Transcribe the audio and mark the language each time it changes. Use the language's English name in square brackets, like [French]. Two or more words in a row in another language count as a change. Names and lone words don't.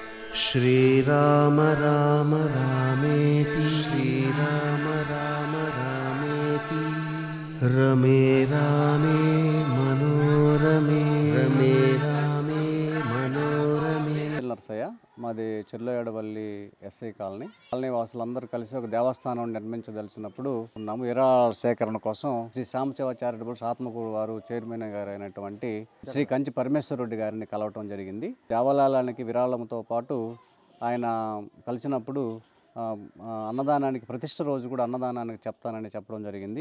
[Sanskrit] श्रीराम राम रामेति श्रीराम राम रामेति रमे रामे मनोरमे रमे रामे मनोरमे. [Telugu] నర్సయ్య మాది చెర్లోయడవల్లి ఎస్ఐ కాలనీ వాసులందరూ కలిసి ఒక దేవస్థానం నిర్మించదలిచినప్పుడు ఉన్నాము. విరాళ సేకరణ కోసం శ్రీ సాంబశివ చారిటబుల్స్ ఆత్మకూరు వారు చైర్మన్ గారు అయినటువంటి శ్రీ కంచి పరమేశ్వర రెడ్డి గారిని కలవటం జరిగింది. దేవాలయానికి విరాళంతో పాటు ఆయన కలిసినప్పుడు అన్నదానానికి ప్రతిష్ఠ రోజు కూడా అన్నదానానికి చెప్తానని చెప్పడం జరిగింది.